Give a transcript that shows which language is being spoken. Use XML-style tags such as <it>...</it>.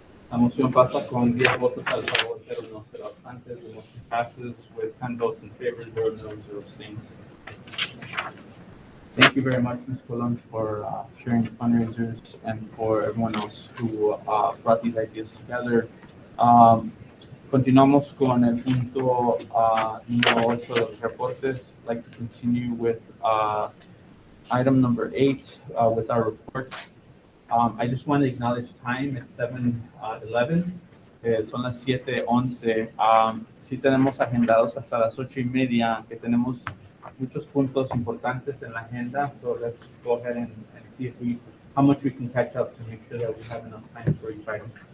<es>La moción pasa con 10 votos al favor, 0 abstenciones.</es> <en>The motion passes with 10 votes in favor, 0 noes, 0 abstains. Thank you very much, Ms. Colon, for sharing the fundraisers, and for everyone else who brought these ideas together.</en> <es>Continuamos con el punto número 8 de los reportes.</es> <en>I'd like to continue with item number 8 with our reports. I just want to acknowledge time. It's 7:11.</en> <es>Son las 7:11. Sí tenemos agendados hasta las 8:30, que tenemos muchos puntos importantes en la agenda.</es> <en>So let's go ahead and see how much we can catch up to make sure that we have enough time for each item.</en>